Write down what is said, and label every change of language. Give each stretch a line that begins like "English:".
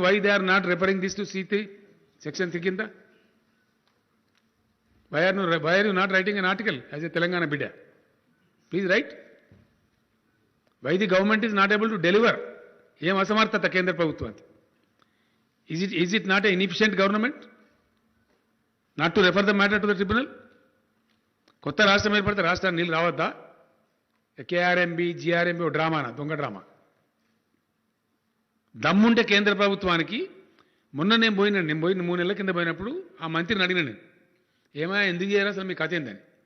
English: Why they are not referring this to C3 section 3 కింద? Why are you not writing an article as a
Telugu: Telangana బిడ్డ?
English: Please write. Why the government is not able to deliver?
Telugu: ఏం అసమర్థత కేంద్ర ప్రభుత్వానికి?
English: Is it not an inefficient government not to refer the matter to the tribunal?
Telugu: కొత్త రాష్ట్రం ఏర్పడితే రాష్ట్రానికి నీళ్ళు రావద్దా? కేఆర్ఎంబి జిఆర్ఎంబి ఓ డ్రామానా, దొంగ డ్రామా. దమ్ముంటే కేంద్ర ప్రభుత్వానికి. మొన్న నేను పోయిన 3 నెలల కింద పోయినప్పుడు ఆ మంత్రిని అడిగిన నేను, ఏమైనా ఎందుకు చేయరు అసలు మీ కథ ఏందని?